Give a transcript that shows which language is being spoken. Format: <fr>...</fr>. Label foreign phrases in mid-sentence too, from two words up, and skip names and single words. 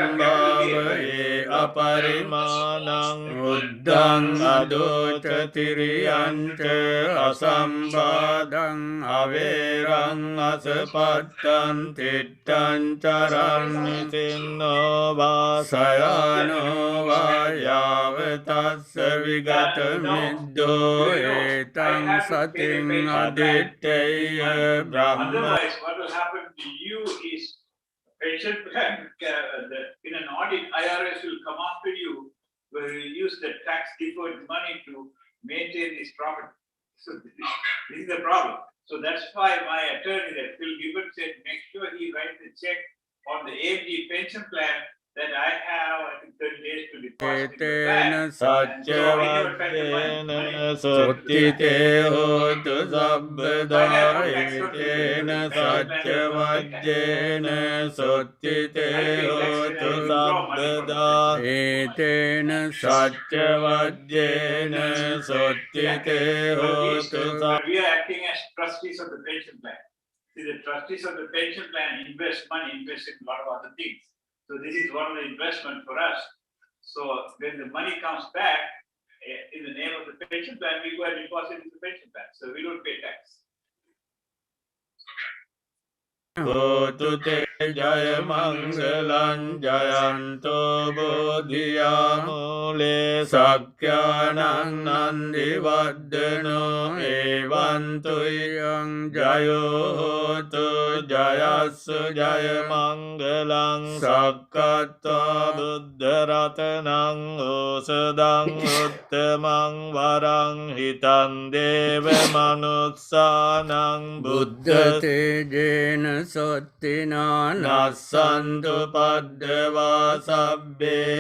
<pi>සම්භාවයේ අපරිමානං උද්දං අදෝචතිරියංච අසම්බාධං අවේරං අසපත්තං තිට්ඨං චරං නිසින්නෝ වාසයානෝ වායාව තස්ස විගත මිද්දෝ ඒතං සතින් අදිත්තේය බ්‍රහ්ම.</pi> <en>Otherwise, what will happen to you is pension plan, in an audit, IRS will come after you where you use the tax deferred money to maintain this property. So this is the problem. So that's why my attorney, that Phil Gibbons, said make sure he writes a check on the AMG pension plan that I have, I think 30 days to deposit in the</en> <pi>ඒතේන</pi> <en>bank. And so I never spend the</en> <pi>සච්චවද්දේන</pi> <en>money.</en> <pi>සොත්තිතේ හෝතු සබ්බදා ඒතේන සච්චවද්දේන සොත්තිතේ හෝතු සබ්බදා ඒතේන සච්චවද්දේන සොත්තිතේ හෝතු</pi> <en>We are acting as trustees of the pension plan. See, the trustees of the pension plan invest money, invest in a lot of other things. So this is one of the investment for us. So when the money comes back in the name of the pension plan, we go and deposit in the pension plan. So we don't pay tax.</en> <pi>හෝතු තේ ජය මංගලං ජයන්තෝ බෝධියා මූලේ සක්ඛානං නන්දි වද්දනෝ ඒවන්තුයං ජයෝ හෝතු ජයස්සු ජය මංගලං සක්කත්වා බුද්ධ රතනං ඕසදං උත්තමං වරං හිතං දේව මනුස්සානං බුද්ධ තේජේන සොත්තිනා නස්සන්තු පද්දවා සබ්බේ</pi>